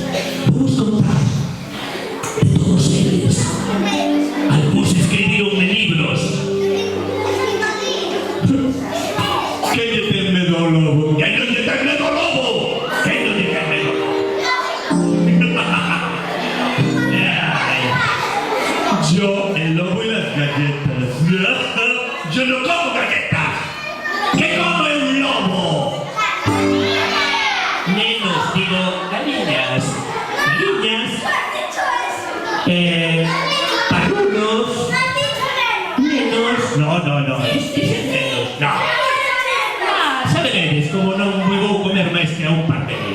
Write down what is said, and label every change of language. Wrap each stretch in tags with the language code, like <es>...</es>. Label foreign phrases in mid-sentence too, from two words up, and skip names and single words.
<gl>Vamos contar de todos eles. Algúns escribironme libros. Quen lle ten medo ao lobo? Quen non lle ten medo ao lobo? Quen non lle ten medo ao lobo?</gl> <es>Yo, el lobo y las galletas. Yo no como galletas. ¿Qué come un lobo?</es> <gl>Nenos, digo, galiñas. Galiñas. Parrulos. Nenos. No. Nenos, no. Sabedes como non me vou comer máis que a un par deles.</gl>